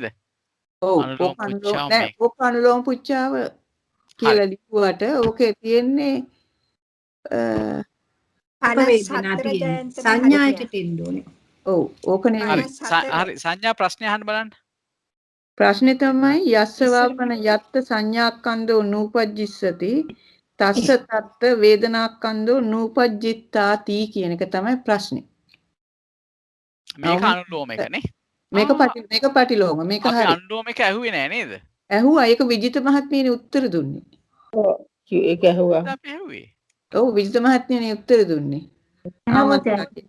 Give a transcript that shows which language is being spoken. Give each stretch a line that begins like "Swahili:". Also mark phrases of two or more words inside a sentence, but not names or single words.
Sinhala: ඔව් ඕක අනුලෝම පුච්චාව කියලා ලියුවට ඕකේ තියෙන්නේ සංඥායට දෙන්න ඕනේ. ඔව් ඕකනේ. හරි සංඥා ප්‍රශ්නේ අහන්න බලන්න. ප්‍රශ්නේ තමයි
Pali: යස්සවාපන යත්ත සංඥාස්කන්ධෝ නූපජ්ජිස්සති තස්ස තත්ත වේදනාස්කන්ධෝ නූපජ්ජිත්තාති
Sinhala: කියන එක තමයි ප්‍රශ්නේ. මේක අනුලෝම එකනේ. මේක පටිලෝම. මේක හරි. අපි අනුලෝම එක ඇහුවේ නෑ නේද? ඇහුවා. ඒක විජිත මහත්මියනේ උත්තර දුන්නේ. ඔව් ඒක ඇහුවා. අපි ඇහුවේ. ඔව් විජිත මහත්මියනේ උත්තර දුන්නේ. ආමන්ත්‍රණය.